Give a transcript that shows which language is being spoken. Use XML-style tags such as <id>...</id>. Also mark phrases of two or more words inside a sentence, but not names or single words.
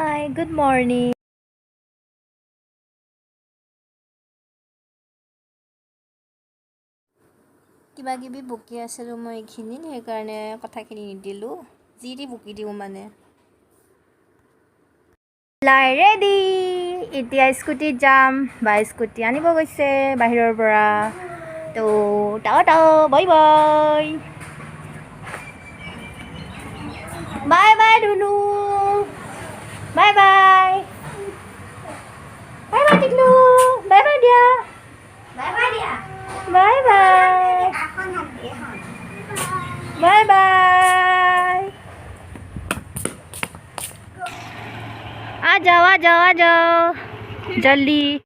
<en>Good morning.</en> <as>কিবা কিবি বকি আছিলোঁ মই এইখিনিত সেইকাৰণে কথাখিনি নিদিলোঁ যি দি বকি দিওঁ মানে ৰেডি এতিয়া স্কুটিত যাম বা স্কুটি আনিব গৈছে বাহিৰৰ পৰা তো টাটা</as> <en>bye bye bye bye Dhunu bye bye bye bye Tiklu bye bye দিয়া bye bye bye bye</en> <hi>आ जाओ जल्दी</hi>